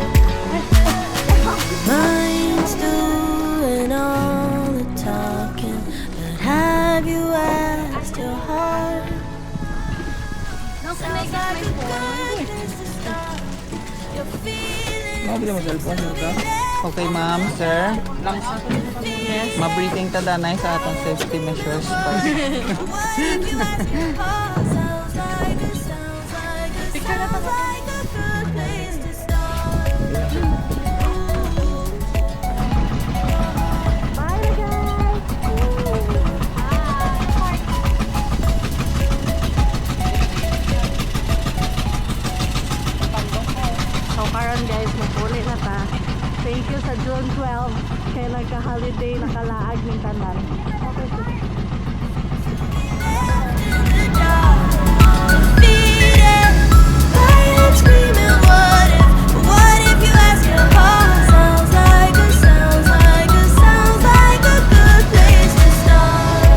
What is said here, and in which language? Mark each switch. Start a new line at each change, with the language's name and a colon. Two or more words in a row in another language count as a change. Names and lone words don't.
English: Mind's doing all the talking, but have you asked your heart? Sounds like a good place to start. You're feeling
Filipino: Mabili mo cellphone dito.
English: Okay ma'am, sir. Yes.
Cebuano: Ma-briefing ta danay sa atong safety measures.
English: what if you ask your heart? Sounds like a good place to start. Bye, guys.
Cebuano: So karon guys, magpuli na ta.
English: Thank you
Cebuano: sa June 12 kay nagka-holiday nakalaag ng tanan.
English: Okay. Defeated, quiet screaming, what if you ask your heart? Sounds like a good place to start.